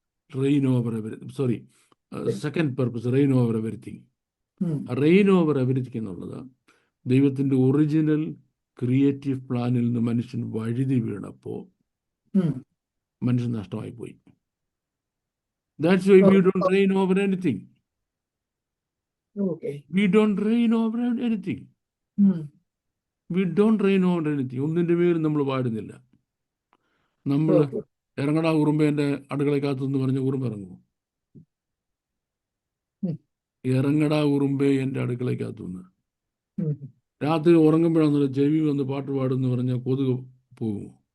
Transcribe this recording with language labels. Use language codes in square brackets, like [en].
[en] Rain over everything. Sorry, second purpose rain over everything. [ml] Rain over everything എന്നുള്ളത് ദൈവത്തിന്റെ original creative പ്ലാനിൽ നിന്ന് മനുഷ്യൻ വഴുതി വീണപ്പോൾ മനുഷ്യൻ നഷ്ടമായി പോയി. [en] That's why we don't reign over anything. Okay. We don't reign over anything. We don't reign over anything. [ml] ഒന്നിന്റെ പേരും നമ്മൾ പാടുന്നില്ല. നമ്മൾ ഇറങ്ങടാ ഉറുമ്പേന്റെ അടുക്കളക്കകത്ത് എന്ന് പറഞ്ഞ ഉറുമ്പ് ഇറങ്ങുമോ? ഇറങ്ങടാ ഉറുമ്പേ എൻ്റെ അടുക്കളക്കകത്തു നിന്ന്. രാത്രി ഉറങ്ങുമ്പോഴാണെന്നല്ല ചെവി വന്ന് പാട്ട് പാടുമെന്ന് പറഞ്ഞാൽ കൊതുക് പോകുമോ?